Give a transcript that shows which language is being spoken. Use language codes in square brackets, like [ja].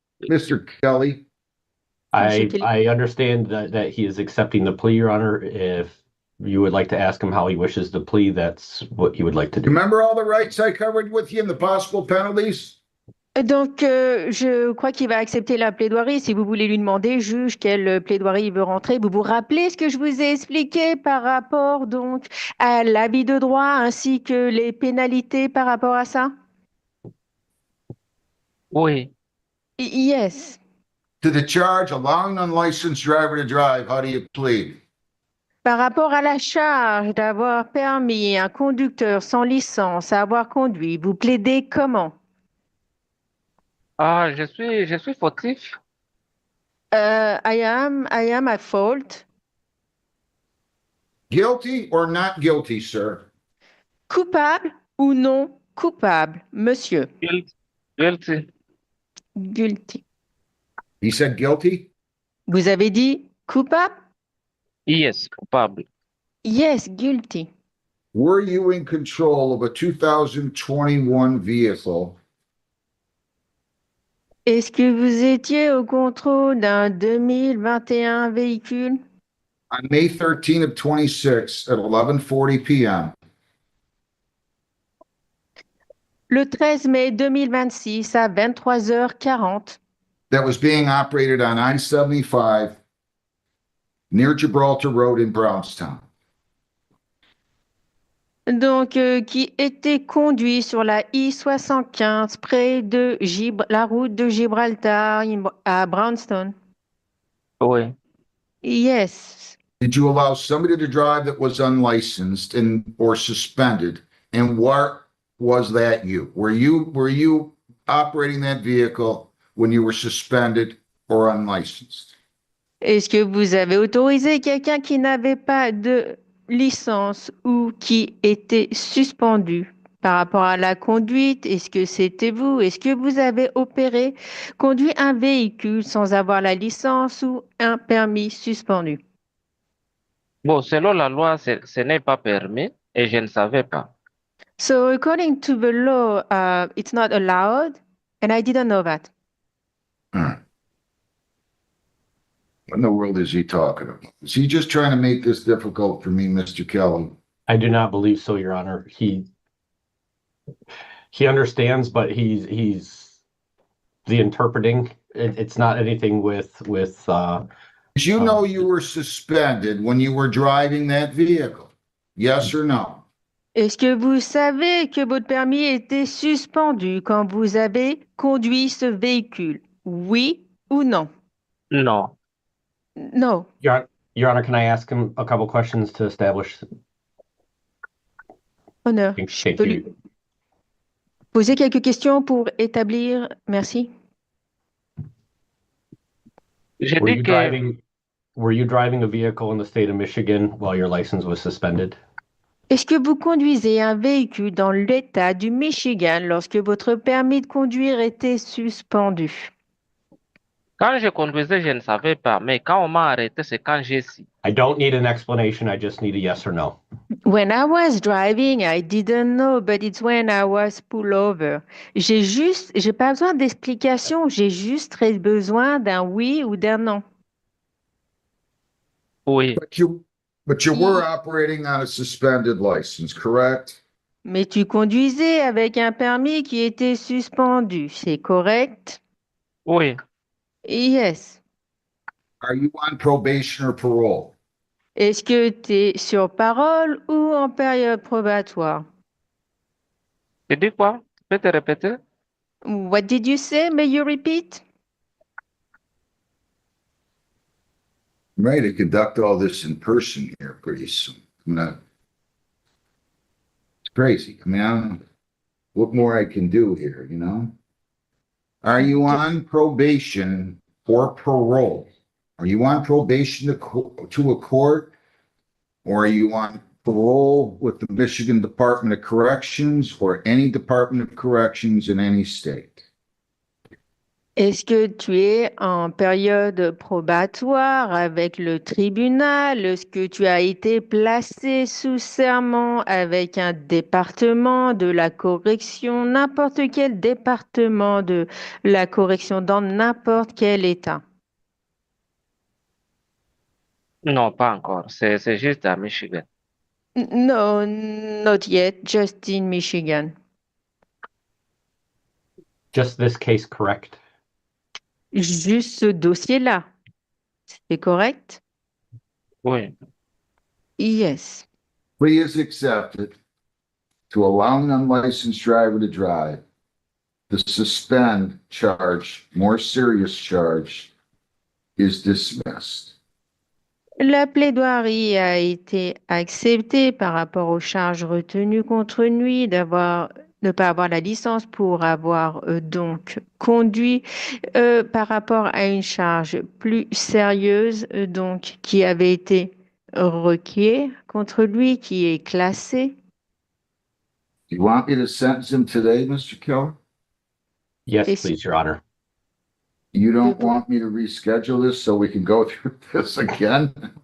[en] Mr. Kelly. I understand that he is accepting the plea, Your Honor. If you would like to ask him how he wishes to plea, that's what he would like to do. Remember all the rights I covered with you and the possible penalties? [fr] Donc, je crois qu'il va accepter la plaidoirie. Si vous voulez lui demander, juge, quelle plaidoirie il veut rentrer, vous vous rappelez ce que je vous ai expliqué par rapport donc à l'avis de droit ainsi que les pénalités par rapport à ça? Oui. [en] Yes. To the charge, allowing an unlicensed driver to drive, how do you plead? [fr] Par rapport à la charge d'avoir permis un conducteur sans licence à avoir conduit, vous plaidez comment? Ah, je suis fautif. [en] I am at fault. Guilty or not guilty, sir? [fr] Coupable ou non coupable, monsieur? [en] Guilty. Guilty. He said guilty? [fr] Vous avez dit coupable? [en] Yes, [fr] coupable. [en] Yes, guilty. Were you in control of a 2021 vehicle? [fr] Est-ce que vous étiez au contrôle d'un 2021 véhicule? [en] On May 13 of 26 at 11:40 p.m. [fr] Le 13 mai 2026 à 23h40. [en] That was being operated on I-75 near Gibraltar Road in Brownstown. [fr] Donc, qui était conduit sur la I-75 près de la route de Gibraltar à Brownstown. Oui. [en] Yes. Did you allow somebody to drive that was unlicensed or suspended? And what was that you? Were you operating that vehicle when you were suspended or unlicensed? [fr] Est-ce que vous avez autorisé quelqu'un qui n'avait pas de licence ou qui était suspendu par rapport à la conduite? Est-ce que c'était vous? Est-ce que vous avez conduit un véhicule sans avoir la licence ou un permis suspendu? Bon, selon la loi, ce n'est pas permis et je ne savais pas. [en] So according to the law, it's not allowed, and I didn't know that. What in the world is he talking about? Is he just trying to make this difficult for me, Mr. Kelly? I do not believe so, Your Honor. He understands, but he's the interpreting. It's not anything with. Did you know you were suspended when you were driving that vehicle? Yes or no? [fr] Est-ce que vous savez que votre permis était suspendu quand vous avez conduit ce véhicule? Oui ou non? [en] No. No. Your Honor, can I ask him a couple questions to establish? [fr] Honneur. [en] Thank you. [fr] Poser quelques questions pour établir. Merci. [en] Were you driving a vehicle in the state of Michigan while your license was suspended? [fr] Est-ce que vous conduisez un véhicule dans l'État du Michigan lorsque votre permis de conduire était suspendu? Quand je conduisais, je ne savais pas, mais quand on m'a arrêté, c'est quand j'ai su. [en] I don't need an explanation. I just need a yes or no. When I was driving, I didn't know, but it's when I was pulled over. [fr] J'ai pas besoin d'explication, j'ai juste besoin d'un oui ou d'un non. Oui. [en] But you were operating on a suspended license, correct? [fr] Mais tu conduisais avec un permis qui était suspendu, c'est correct? Oui, [en] Yes. Are you on probation or parole? [fr] Est-ce que tu es sur parole ou en période probatoire? tu dis quoi? Tu peux te répéter? [en] What did you say? May you repeat? I'm ready to conduct all this in person here pretty soon. It's crazy. I mean, I don't know what more I can do here, you know? Are you on probation or parole? Are you on probation to a court? Or are you on parole with the Michigan Department of Corrections or any Department of Corrections in any state? [fr] Est-ce que tu es en période probatoire avec le tribunal? Est-ce que tu as été placé sous serment avec un département de la correction, n'importe quel département de la correction dans n'importe quel État? Non, pas encore. C'est juste à Michigan. [en] No, not yet, just in Michigan. Just this case, correct? [fr] Juste ce dossier-là. C'est correct? Oui. [en] Yes. Plea is accepted to allow an unlicensed driver to drive. The suspend charge, more serious charge, is dismissed. [fr] La plaidoirie a été acceptée par rapport aux charges retenues contre lui ne pas avoir la licence pour avoir donc conduit par rapport à une charge plus sérieuse donc qui avait été requise contre lui, qui est classée. [en] Do you want me to sentence him today, Mr. Keller? Yes, please, Your Honor. You don't want me to reschedule this so we can go through this again?